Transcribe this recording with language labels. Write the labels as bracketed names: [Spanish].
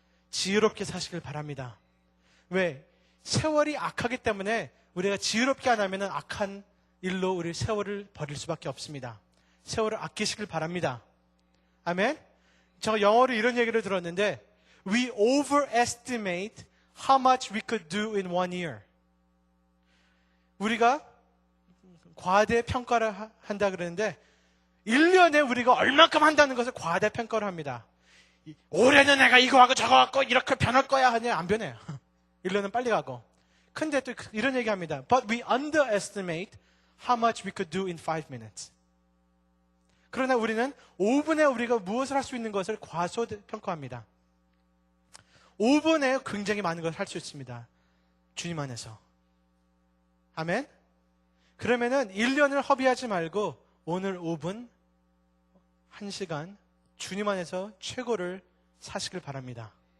[Korean] 지혜롭게 사시길 바랍니다. 왜? 세월이 악하기 때문에 우리가 지혜롭게 안 하면 악한 일로 우리 세월을 버릴 수밖에 없습니다. 세월을 아끼시길 바랍니다. 아멘? 제가 영어로 이런 얘기를 들었는데 [English] We overestimate how much we could do in 1 year. [Korean] 우리가 과대평가를 한다 그러는데 1년에 우리가 얼만큼 한다는 것을 과대평가를 합니다. 올해는 내가 이거 하고 저거 하고 이렇게 변할 거야 하냐? 안 변해요. 1년은 빨리 가고. 근데 또 이런 얘기 합니다. [English] But we underestimate how much we could do in 5 minutes. [Korean] 그러나 우리는 5분에 우리가 무엇을 할 수 있는 것을 과소평가합니다. 5분에 굉장히 많은 것을 할 수 있습니다. 주님 안에서. 아멘? 그러면은 1년을 허비하지 말고 오늘 5분, 1시간 주님 안에서 최고를 사시길 바랍니다.